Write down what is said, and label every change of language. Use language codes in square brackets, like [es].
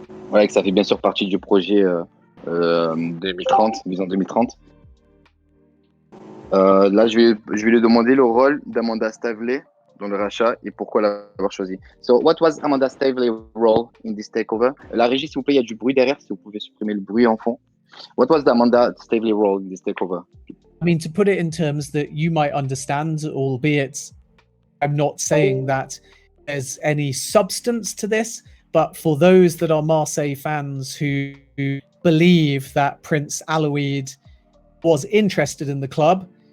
[fr] Voilà, que ça fait bien sûr partie du projet 2030, vision 2030. Là, je vais lui demander le rôle d'Amanda Staveley dans le rachat et pourquoi l'avoir choisi. [en] So, what was Amanda Staveley's role in this takeover? [fr] La régie, s'il vous plaît, il y a du bruit derrière, si vous pouvez supprimer le bruit en fond. [en] What was the Amanda Staveley role in this takeover? I mean, to put it in terms that you might understand, albeit I'm not saying that there's any substance to this, but for those that are Marseille fans who believe that Prince Aloid was interested in the club,